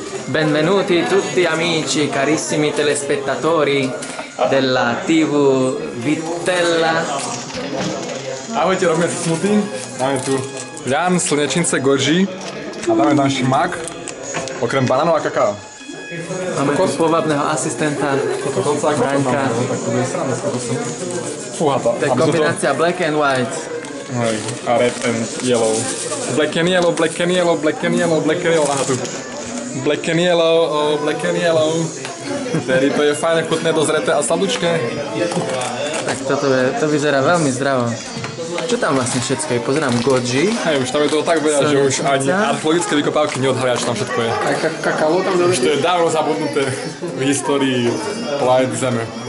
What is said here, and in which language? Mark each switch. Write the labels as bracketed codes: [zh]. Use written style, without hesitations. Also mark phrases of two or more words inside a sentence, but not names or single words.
[it] Benvenuti tutti amici, carissimi telespettatori della TV Vitella. [sk] Ahojte, robíme si smoothie. Máme tu ľan, slnečnice, goji a dáme tam šimak, okrem banánov a kakao. Máme tu povabného asistenta Braňka. Fúha to. To je kombinácia [en] black and white. A red and yellow. Black and yellow, black and yellow, black and yellow, black and yellow. [sk] Aha tu. [en] Black and yellow, oh, black and yellow. [sk] Tedy to je fajne, chutné, dozreté a sladučké. Tak to vyzerá veľmi zdravo. Čo tam vlastne všetko je? Pozerám goji. Hej, už tam je to tak veľa, že už ani archeologické vykopávky neodhalia, čo tam všetko je. Aj kakao tam už to je dávno zabudnuté v histórii planety Zeme.